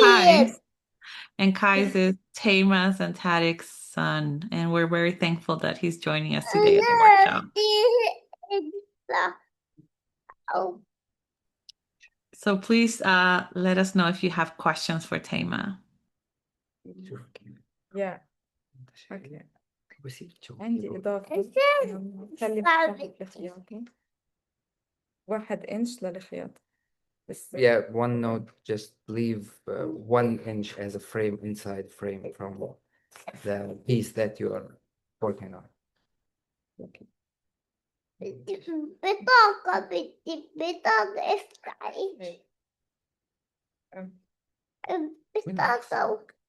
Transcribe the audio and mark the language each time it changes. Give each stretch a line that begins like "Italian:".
English: Kai's, and Kai's is Tama's and Tarek's son. And we're very thankful that he's joining us today at the
Arabic: أنا
English: workshop.
Arabic: بدي أو
English: So please let us know if you have questions for Tama. Yeah. Okay.
Arabic: عندي إضافة خلي مساحة الخياطة 1 إنش للخياطة بس.
English: Yeah, one note, just leave 1 inch as a frame inside frame from the piece that you are working on.
Arabic: بدي بطاقة بدي بطاقة افتحي بطاقة